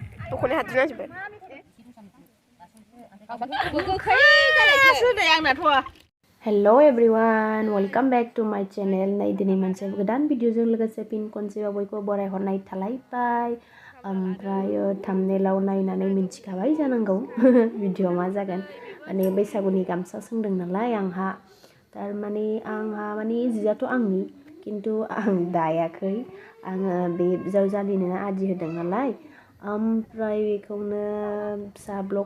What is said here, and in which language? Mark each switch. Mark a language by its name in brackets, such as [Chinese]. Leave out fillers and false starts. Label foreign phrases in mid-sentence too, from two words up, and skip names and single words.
[Bodo] दख'ना हाद्रिना जोबबाय [English] Hello everyone, welcome back to my channel. [Bodo] Nay dini moनसे गोदान भिडिअजों लोगोसे फिन खनसेबाव बयखौबो बरायहरनाय थालायबाय ओमफ्राय थाम्बनेलाव नायनानै मिन्थिखाबाय जानांगौ भिडिअ मा जागोन माने बैसागुनि गामसा सोंदों नालाय आंहा थारमाने आंहा माने जियाथ' आंनि किन्तु आं दायाखै आङो बे बिजावजालिनो आदि होदों नालाय ओमफ्राय बेखौनो फिसा ब्लग